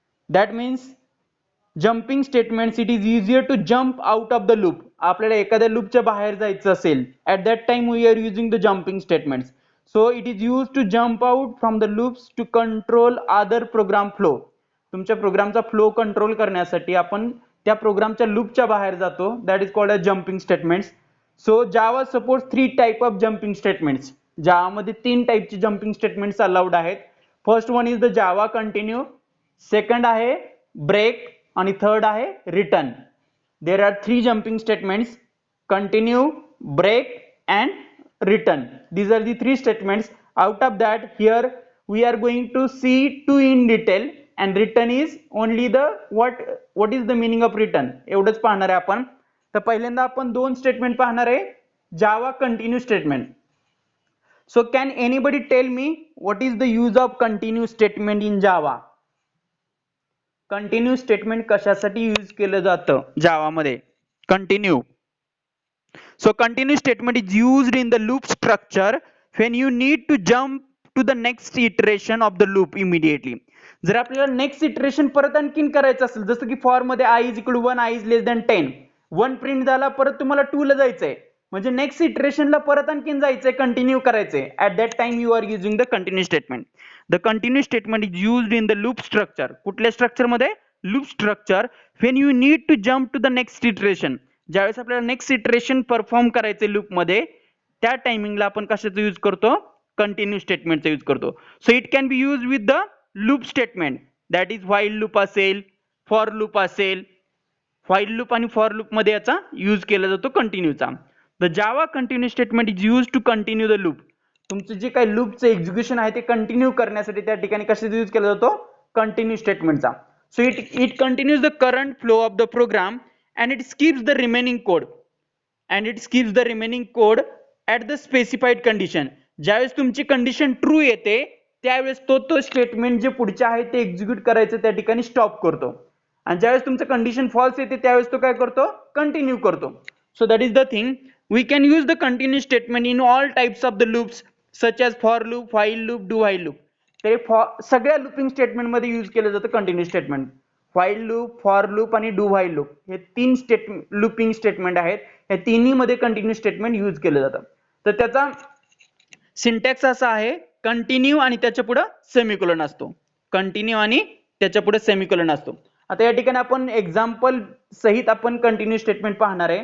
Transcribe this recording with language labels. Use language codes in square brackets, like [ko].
[en] That means jumping statements, it is easier to jump out of the loop. [mr] आपल्याला एखाद्या लूपच्या बाहेर जायचं असेल, [en] at that time we are using the jumping statements. So it is used to jump out from the loops to control other program flow. [mr] तुमच्या प्रोग्रामचा flow control करण्यासाठी आपण त्या प्रोग्रामच्या लूपच्या बाहेर जातो. [en] That is called as jumping statements. So Java supports 3 type of jumping statements. Java मध्ये 3 टाइपची jumping statements allowed आहेत. First one is the Java continue, second आहे break आणि third आहे return. There are 3 jumping statements: continue, break and return. These are the 3 statements. Out of that, here we are going to see 2 in detail, and return is only the what is the meaning of return [mr] एवढंच पाहणार आहे आपण. तर पहिल्यांदा आपण 2 statement पाहणार आहे. [en] Java continue statement. So can anybody tell me what is the use of continue statement in Java? [mr] Continue statement कशासाठी यूज केलं जातं जावा मध्ये? [en] Continue. So continue statement is used in the loop structure when you need to jump to the next iteration of the loop immediately. [mr] जर आपल्याला next iteration परत आणखीन करायचं असेल, जसं की फॉर मध्ये i is equal to 1, i is less than 10, 1 print झाला, परत तुम्हाला 2 ला जायचंय, म्हणजे नेक्स्ट इटरेशनला परत आणखीन जायचंय, कंटिन्यू करायचंय. [en] At that time you are using the continue statement. The continue statement is used in the loop structure. [mr] कुठल्या स्ट्रक्चर मध्ये? Loop structure. [en] when you need to jump to the next iteration, [mr] ज्यावेळेस आपल्याला next iteration perform करायचे loop मध्ये, त्या टायमिंगला आपण कशाचा यूज करतो? कंटिन्यू स्टेटमेंटचा यूज करतो. [en] So it can be use with the loop statement. [mr] That is while loop असेल, फॉर लूप असेल. व्हाईल लूप आणि फॉर लूप मध्ये याचा यूज केला जातो कंटिन्यूचा. [en] The Java continue statement is use to continue the loop. [mr] तुमचं जे काही लूपचं एक्झिक्युशन आहे ते कंटिन्यू करण्यासाठी त्या ठिकाणी कशाचा यूज केला जातो? Continue स्टेटमेंटचा. [en] So it continues the current flow of the program and it skips the remaining code at the specified condition. [mr] ज्यावेळेस तुमची कंडिशन ट्रू येते त्यावेळेस तो स्टेटमेंट जे पुढचे आहे ते एक्झिक्यूट करायचं त्या ठिकाणी स्टॉप करतो, आणि ज्यावेळेस तुमचं कंडिशन फॉल्स येते त्यावेळेस तो काय करतो? [en] Continue करतो. So that is the thing. We can use the continue statement in all types of the loops such as for loop, while loop, do while loop. [mr] ते सगळ्या लूपिंग स्टेटमेंट मध्ये use केलं जातं continue statement. While loop, for loop आणि do while loop हे 3 looping statement आहेत. या तिन्ही मध्ये कंटिन्यू स्टेटमेंट यूज केलं जातं. तर त्याचा सिंटॅक्स असा आहे, कंटिन्यू आणि त्याच्या पुढे सेमिकोलन असतो. कंटिन्यू आणि त्याच्या पुढे सेमिकोलन असतो. आता या ठिकाणी आपण एक्झाम्पल सहित आपण कंटिन्यू स्टेटमेंट पाहणार आहे.